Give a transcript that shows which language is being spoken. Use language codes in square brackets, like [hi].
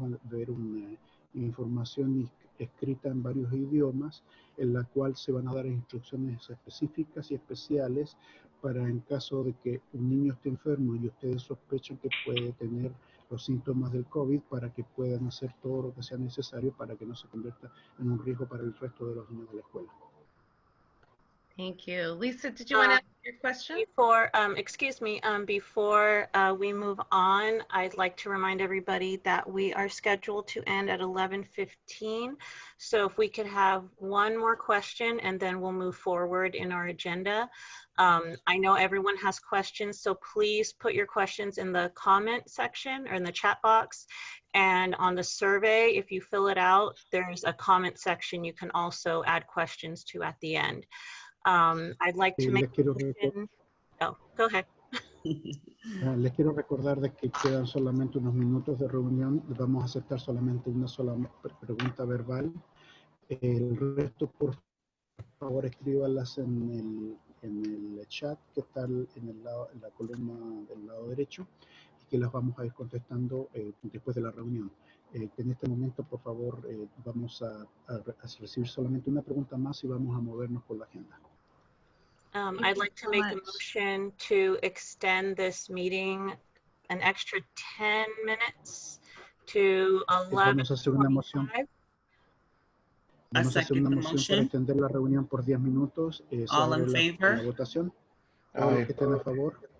[es] Van a ver una información escrita en varios idiomas, en la cual se van a dar instrucciones específicas y especiales para, en caso de que un niño esté enfermo y ustedes sospechan que puede tener los síntomas del COVID, para que puedan hacer todo lo que sea necesario para que no se convierta en un riesgo para el resto de los niños de la escuela. [en] Thank you. Lisa, did you want to ask your question? Before, before we move on, I'd like to remind everybody that we are scheduled to end at 11:15. So if we could have one more question and then we'll move forward in our agenda. I know everyone has questions, so please put your questions in the comment section or in the chat box. And on the survey, if you fill it out, there's a comment section you can also add questions to at the end. I'd like to make a motion. Oh, go ahead. [es] Les quiero recordar de que quedan solamente unos minutos de reunión. Vamos a aceptar solamente una sola pregunta verbal. El resto, por favor, escríbalas en el chat que está en la columna del lado derecho, y que las vamos a ir contestando después de la reunión. En este momento, por favor, vamos a recibir solamente una pregunta más y vamos a movernos por la agenda. [en] I'd like to make a motion to extend this meeting an extra 10 minutes to 11:25. [es] Vamos a hacer una moción. Vamos a hacer una moción para extender la reunión por 10 minutos. [en] All in favor? [es] La votación. Todos los que estén a favor.